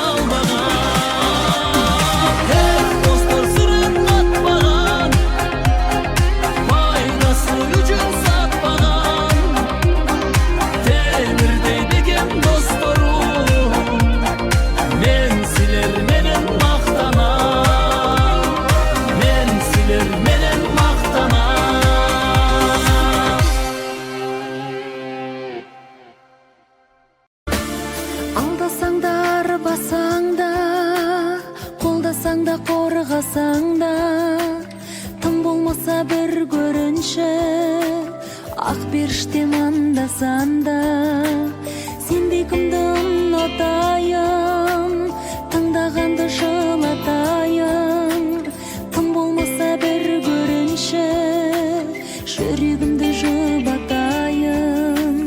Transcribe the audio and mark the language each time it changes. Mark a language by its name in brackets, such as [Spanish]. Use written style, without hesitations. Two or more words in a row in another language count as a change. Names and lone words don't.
[Kyrgyz] салмаган Достор сырын катпаган Пайдасы үчүн сатпаган Темирдей бекем досторум Мен силер менен мактанам Мен силер менен мактанам [Kazakh] Алдасаң да арбасаң да, қолдасаң да, қорғасаң да болмаса бір көрінші, ақ періштем анда-санда. Сендей кімді ұнатайын, таңдағанды жылатайын. Тым болмаса бір көрінші, жүрегімді жұбатайын.